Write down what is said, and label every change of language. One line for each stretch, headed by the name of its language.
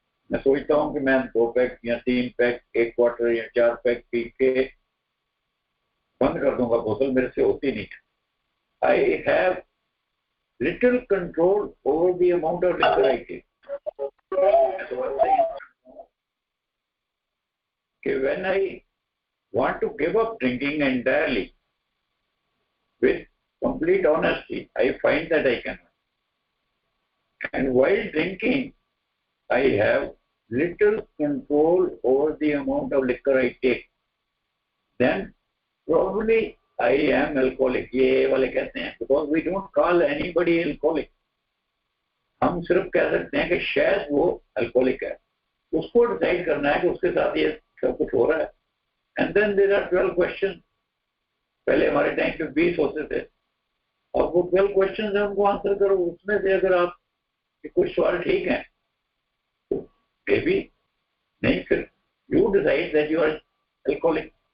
Hindi: मैं सोचता हूँ कि मैं 2 पैक या 3 पैक, 1 क्वार्टर या 4 पैक पी के बंद कर दूंगा, बोतल मेरे से होती नहीं।
English: I have little control over the amount of liquor I take. When I want to give up drinking entirely, with complete honesty, I find that I cannot. And while drinking, I have little control over the amount of liquor I take. Then probably I am alcoholic.
Hindi: ये वाले कहते हैं,
English: because we don't call anybody alcoholic.
Hindi: हम सिर्फ कह सकते हैं कि शायद वो अल्कोहलिक है। उसको डिसाइड करना है कि उसके साथ ये सब कुछ हो रहा है।
English: And then there are 12 question.
Hindi: पहले हमारे टाइम पे 20 होते थे, और वो 12 क्वेश्चन है, उनको आंसर करो। उसमें से अगर आप कुछ सवाल ठीक है तो
English: maybe,
Hindi: नहीं फिर
English: You decide that you are alcoholic.